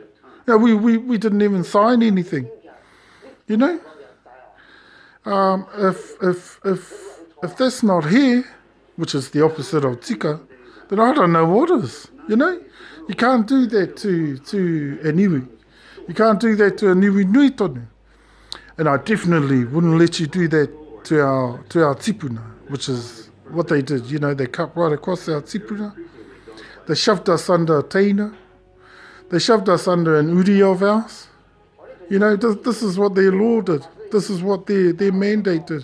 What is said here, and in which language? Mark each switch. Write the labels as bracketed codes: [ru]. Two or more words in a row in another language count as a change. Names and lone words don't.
[en] We didn't even sign anything. If that's not here, which is the opposite of tika, then I don't know what is. You can't do that to an iwi. You can't do that to an [mi] iwi nui tonu. [en] And I definitely wouldn't let you do that to our tipuna, which is what they did. You know, they cut right across our tipuna. They shoved us under a teina. They shoved us under an uri of ours. You know, this is what their law did. This is what their mandate did.